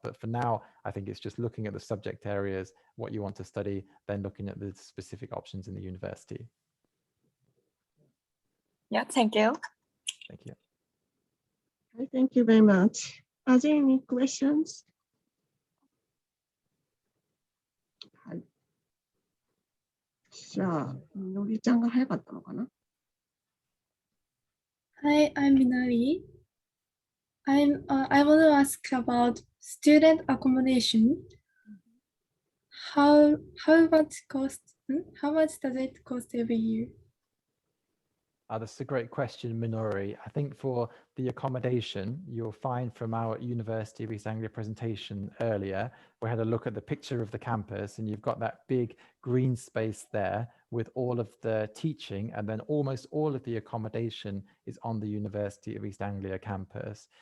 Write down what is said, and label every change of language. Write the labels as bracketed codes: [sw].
[en] But for now, I think it's just looking at the subject areas, what you want to study, then looking at the specific options in the university. Yeah, thank you. Thank you. Thank you very much. Are there any questions? [ja] はい。じゃあ、みのりちゃんが早かったのかな? [en] Hi, I'm Minari. I want to ask about student accommodation. How much does it cost every year? That's a great question, Minori. I think for the accommodation, you'll find from our University of East Anglia presentation earlier, we had a look at the picture of the campus, and you've got that big green space there with all of the teaching, and then almost all of the accommodation is on the University of East Anglia campus.